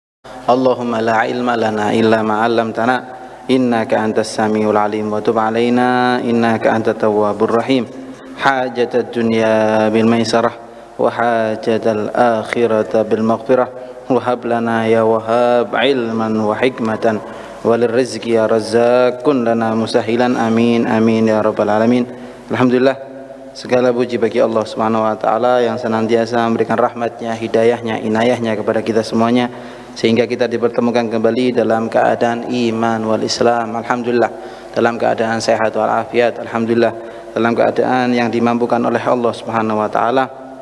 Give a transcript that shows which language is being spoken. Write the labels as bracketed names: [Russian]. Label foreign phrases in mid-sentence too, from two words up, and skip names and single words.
[Arabic] اللهم لا علم لنا إلا ما علمتنا إنك أنت السميع العليم وتب علينا إنك أنت التواب الرحيم. حاجة الدنيا بالميسرة وحاجة الآخرة بالمغفرة. وهب لنا يا وهاب علما وحكمة وللرزق يا رزاق كن لنا مسهلا آمين آمين يا رب العالمين. [Indonesian] Alhamdulillah, segala puji bagi Allah [Arabic] سبحانه وتعالى [Indonesian] yang senantiasa memberikan rahmatnya, hidayahnya, inayahnya kepada kita semuanya sehingga kita dipertemukan kembali dalam keadaan [Arabic] الإيمان والإسلام. [Indonesian] Alhamdulillah, dalam keadaan sehat wal afiat. Alhamdulillah, dalam keadaan yang dimampukan oleh Allah [Arabic] سبحانه وتعالى.